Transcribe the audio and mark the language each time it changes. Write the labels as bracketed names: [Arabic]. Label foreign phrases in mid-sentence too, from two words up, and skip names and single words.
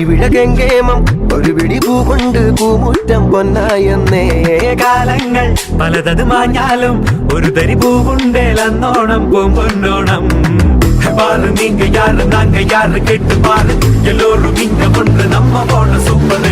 [Malayalam] കെങ്കേമം ഒരു പിടി പൂ കൊണ്ട് പൂമുറ്റം പൊന്നായെന്നേ. കാലങ്ങൾ പലതത് മാഞ്ഞാലും ഒരു തരി പൂവുണ്ടേലന്നോണം പൂമ്പൊന്നോണം. [Tamil] பாரு நீங்க யாரு நாங்க யாரு கேட்டு பாரு, எல்லோரும் இங்க ஒன்று நம்ம போன சூப்பரு.